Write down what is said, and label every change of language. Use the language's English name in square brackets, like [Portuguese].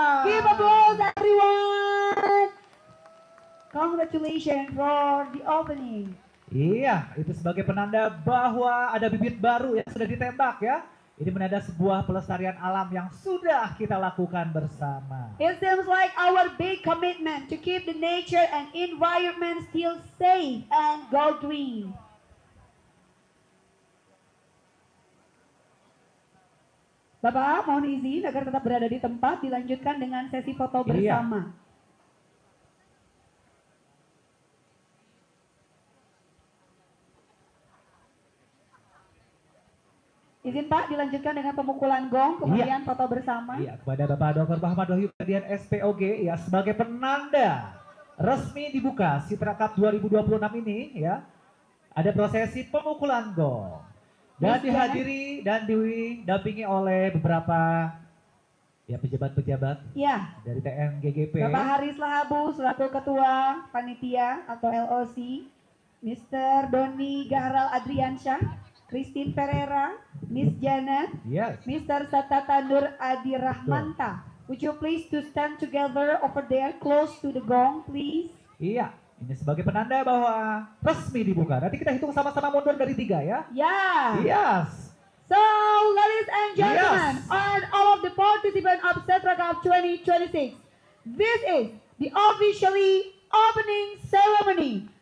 [English] Give applause everyone. Congratulations for the opening. [Indonesian] Iya, itu sebagai penanda bahwa ada bibit baru yang sudah ditembak ya. Ini menanda sebuah pelestarian alam yang sudah kita lakukan bersama. [English] It seems like our big commitment to keep the nature and environment still safe and go green. [Indonesian] Bapak, mohon izin agar tetap berada di tempat, dilanjutkan dengan sesi foto bersama. Izin Pak, dilanjutkan dengan pemukulan gong, kemudian foto bersama. Iya, kepada Bapak Dr. Muhammad Wahyu Ferdian SPOG ya sebagai penanda resmi dibuka Citra Cup 2026 ini ya. Ada prosesi pemukulan gong. Dan dihadiri dan didampingi oleh beberapa ya pejabat-pejabat Ya, dari TNGGP. Bapak Haris Lahabu selaku Ketua Panitia atau LOC, Mr. Doni Gahral Adriansyah, Christine Ferreira, Miss Janet, [English] Yes. Mr. Satata Nur Adi Rahmanta. Would you please to stand together over there close to the gong, please? [Indonesian] Iya, ini sebagai penanda bahwa resmi dibuka. Nanti kita hitung sama-sama mundur dari 3 ya. [English] Yeah. Yes. So, ladies and gentlemen, and all of the participants of Citra Cup 2026, this is the officially opening ceremony.